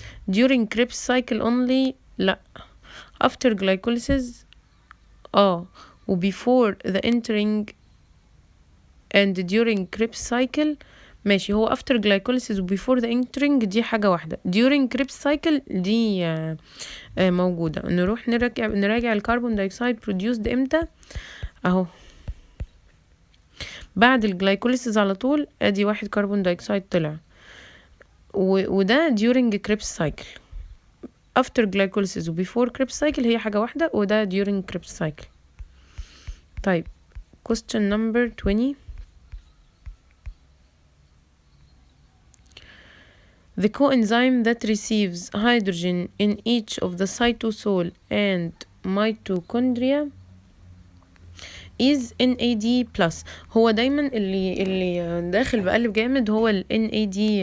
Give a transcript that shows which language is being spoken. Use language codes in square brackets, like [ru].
[en] during Krebs cycle only؟ [ar] لا. [en] after glycolysis؟ و before the entering and during Krebs cycle [ar] ماشي. [en] هو after glycolysis و before the entering [ar] دي حاجة واحدة، [en] during Krebs cycle [ar] دي موجودة. نروح نراجع الكربون دايوكسيد produced امتى اهو، بعد الجلايكوليسيس على طول. ادي 1 كربون دايوكسيد طلع، وده [en] during Krebs cycle. after glycolysis و before Krebs cycle [ar] هي حاجة واحدة، [en] وده during Krebs cycle. [ar] طيب [en] question number 20. The coenzyme that receives hydrogen in each of the cytosol and mitochondria is NAD+. [ar] هو دايما اللي داخل بقلب جامد هو ال NAD+.